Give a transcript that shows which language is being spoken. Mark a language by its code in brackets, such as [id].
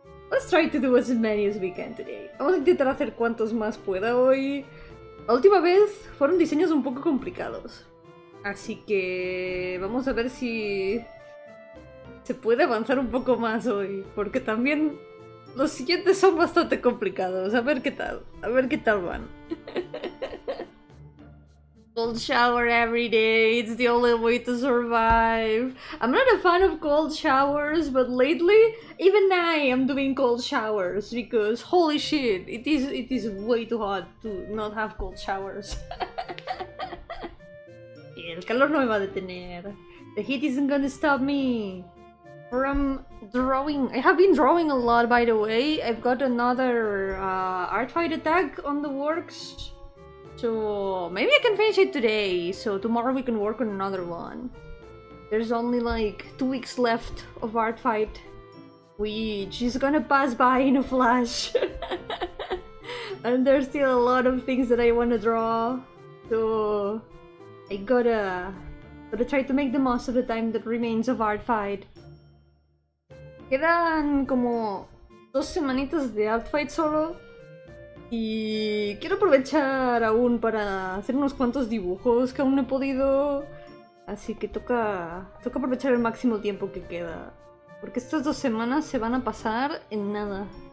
[en] Let's try to do as many as we can today. [es] Vamos a intentar hacer cuantos más pueda hoy. La última vez fueron diseños un poco complicados, así que vamos a ver si se puede avanzar un poco más hoy, porque también los siguientes son bastante complicados. A ver qué tal van. [en] Cold shower every day, it's the only way to survive. I'm not a fan of cold showers, but lately, even I am doing cold showers, because holy shit, it is way too hot to not have cold showers. [es] El calor no me va a detener. [en] The heat isn't gonna stop me from drawing. I have been drawing a lot, by the way. I've got another art fight attack on the works, so maybe I can finish it today, so tomorrow we can work on another one. There's only like 2 weeks left of art fight, which is gonna pass by in a flash. And there's still a lot of things that I want to draw, so I gotta try to make the most of the time that remains of art fight. [es] Quedan como 2 semanitas de art fight solo, y quiero aprovechar aún para hacer unos cuantos dibujos que aún no he podido, así que toca aprovechar el máximo tiempo que queda, porque estas 2 semanas se van a pasar en nada.